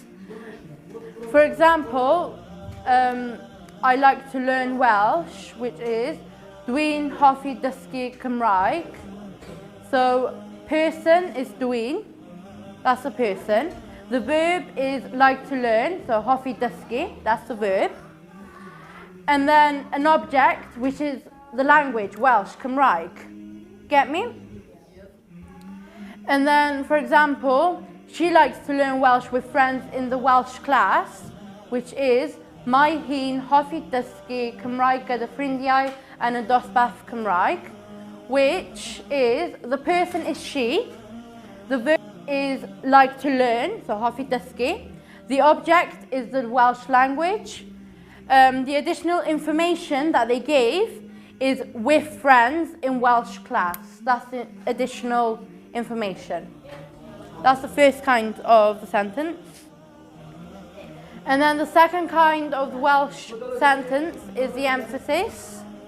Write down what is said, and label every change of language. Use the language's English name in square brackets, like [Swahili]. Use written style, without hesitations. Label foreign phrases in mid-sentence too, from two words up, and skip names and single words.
[English] For example, I like to learn Welsh, which is [Welsh] Dwi'n hoffi dysgu Cymraeg. [English] So, person is Dwi'n, that's a person. The verb is like to learn, so [Welsh] hoffi dysgu, [English] that's the verb. And then an object, which is the language, Welsh, Cymraeg. Get me? And then, for example, she likes to learn Welsh with friends in the Welsh class, which is [Welsh] Mae hi'n hoffi dysgu Cymraeg gyda ffrindiau yn y dosbarth Cymraeg, [English] which is, the person is she, the verb is like to learn, so [Welsh] hoffi dysgu, [English] the object is the Welsh language, the additional information that they gave is with friends in Welsh class. That's the additional information. That's the first kind of the sentence. And then the second kind of the Welsh sentence is the emphasis.